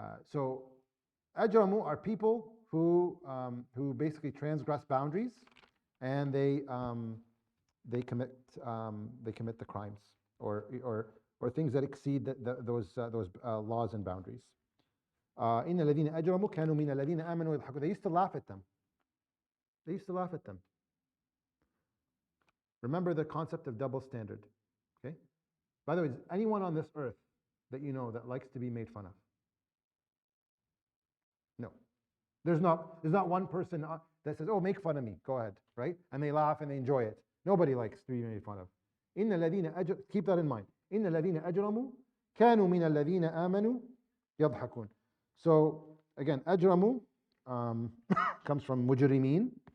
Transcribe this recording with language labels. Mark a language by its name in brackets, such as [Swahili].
[English] So ajramu are people who basically transgress boundaries and they commit the crimes or things that exceed those laws and boundaries. [Arabic] إن الذين أجرموا كانوا من الذين آمنوا يضحكون. [English] They used to laugh at them. Remember the concept of double standard. Okay. By the way, is anyone on this earth that you know that likes to be made fun of? No. There's not one person that says, "Oh, make fun of me. Go ahead," right? And they laugh and they enjoy it. Nobody likes to be made fun of. Keep that in mind. [Arabic] إن الذين أجرموا كانوا من الذين آمنوا يضحكون. [English] So again, ajramu comes from mujrimin.